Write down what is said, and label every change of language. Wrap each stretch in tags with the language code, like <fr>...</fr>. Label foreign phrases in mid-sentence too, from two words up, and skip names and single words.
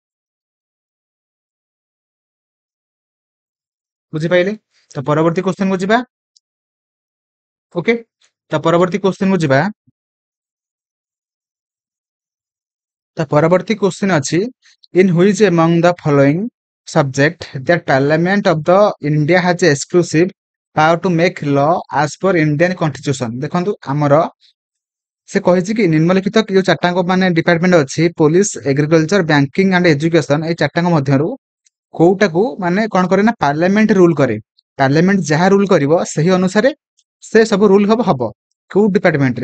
<or>ବୁଝିପାଇଲେ? ତ ପରବର୍ତ୍ତୀ କ୍ୱେଶ୍ଚନ କୁ ଯିବା। ଓକେ, ତ ପରବର୍ତ୍ତୀ କ୍ୱେଶ୍ଚନ କୁ ଯିବା। ତ ପରବର୍ତ୍ତୀ କ୍ୱେଶ୍ଚନ ଅଛି</or> <en>in which among the following subject that parliament of the India has exclusive power to make law as per Indian constitution।</en> <or>ଦେଖନ୍ତୁ ଆମର ସେ କହିଛି କି ନିମ୍ନଲିଖିତ ଯୋଉ ଚାରିଟାଙ୍କ ମାନେ ଡିପାର୍ଟମେଣ୍ଟ ଅଛି ପୋଲିସ, ଏଗ୍ରିକଲଚର,</or> <en>banking and education,</en> <or>ଏଇ ଚାରିଟାଙ୍କ ମଧ୍ୟରୁ କୋଉଟାକୁ ମାନେ କଣ କରେ ନା</or> <en>parliament rule</en> <or>କରେ। ପାର୍ଲାମେଣ୍ଟ ଯାହା ରୁଲ କରିବ ସେହି ଅନୁସାରେ ସେ ସବୁ ରୁଲ ହବ। କୋଉ ଡିପାର୍ଟମେଣ୍ଟରେ?</or>